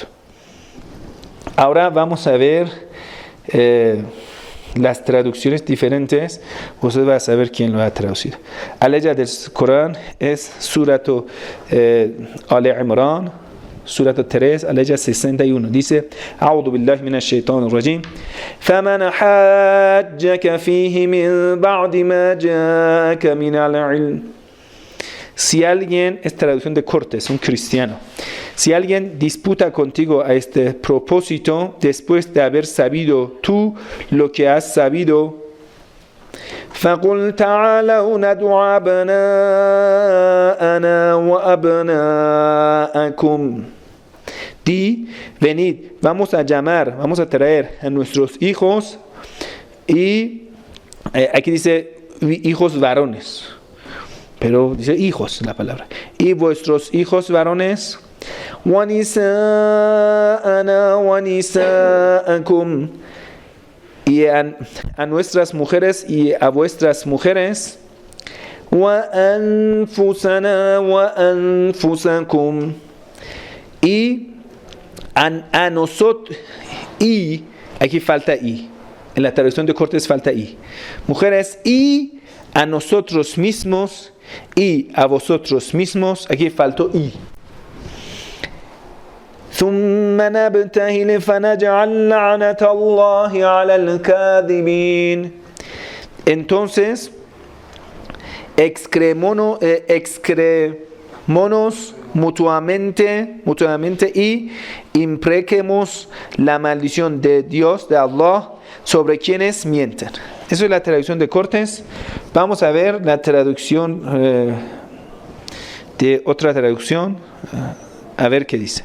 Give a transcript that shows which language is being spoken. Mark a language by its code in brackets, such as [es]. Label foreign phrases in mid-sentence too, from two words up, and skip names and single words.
[es] Ahora vamos a ver las traducciones diferentes. Usted va a saber quién lo ha traducido. La ley del Corán es Surat Al-Imran, Surat 3, la ley 61. Dice: [ar] أعوذ بالله من الشيطان الرجيم. فمن حاجك فيه من بعد ما جاءك من العلم. [es] Si alguien, es traducción de Cortés, un cristiano. Si alguien disputa contigo a este propósito, después de haber sabido tú lo que has sabido, [ar] فَقُلْ تَعَالَوْا نَدْعُ أَبْنَاءَنَا وَأَبْنَاءَكُمْ. [es] Di, venid, vamos a llamar, vamos a traer a nuestros hijos, y aquí dice hijos varones, pero dice hijos la palabra, y vuestros hijos varones, [ar] وَنِسَاءَنَا وَنِسَاءَكُمْ, [es] y a nuestras mujeres y a vuestras mujeres, [ar] وَأَنفُسَنَا وَأَنفُسَكُمْ, [es] y a nosotros, y aquí falta y, en la traducción de Cortés falta y, mujeres, y a nosotros mismos y a vosotros mismos, aquí faltó y. [ar] ثم نبتهل فنجعل لعنة الله على الكاذبين. [es] Entonces excremonos mutuamente y imprequemos la maldición de Dios, de Allah, sobre quienes mienten. Eso es la traducción de Cortés. Vamos a ver la traducción de otra traducción, a ver qué dice.